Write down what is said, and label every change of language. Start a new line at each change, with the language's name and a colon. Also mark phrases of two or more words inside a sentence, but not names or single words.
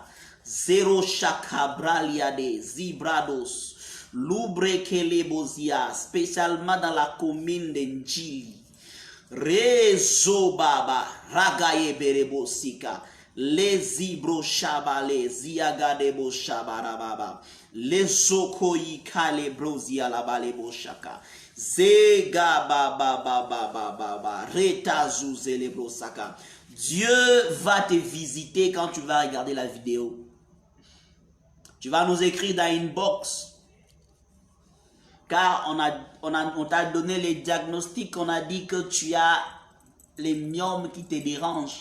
French: Zero Chakabraliade, Zibrados, Lubrekelebozia, spécialement dans la commune de Njili. Rezo Baba, Ragaye Berebosika, les Ibro Shabale, Ziagadebo Shabarababa, les Okoyi Kalebrozia la Baleboshaka. Zega baba baba baba reta zouzelebro saka. Dieu va te visiter quand tu vas regarder la vidéo. Tu vas nous écrire dans une box. Car on t'a donné les diagnostics, on a dit que tu as les myomes qui te dérangent.